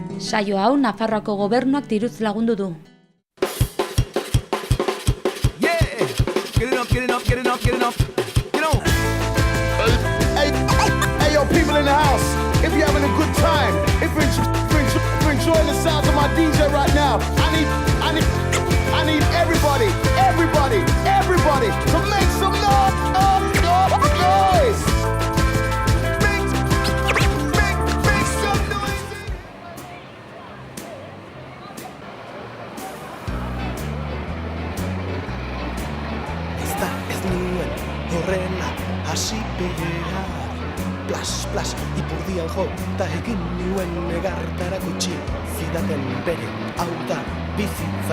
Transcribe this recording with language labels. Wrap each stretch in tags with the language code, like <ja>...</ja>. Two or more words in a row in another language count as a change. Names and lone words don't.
<eu>Saio hau Nafarroako gobernuak diruz lagundu du.</eu> <en>Hey, yo, people in the house, if you're having a good time, if you're enjoying the sounds of my DJ right now, I need everybody to make some noise. Make some noise.</en> <eu>Ez nuen horrela hasi behar. Plas, ipurdian jota egin nuen negartarako itxi zidaten bere hau da bizitza.</eu>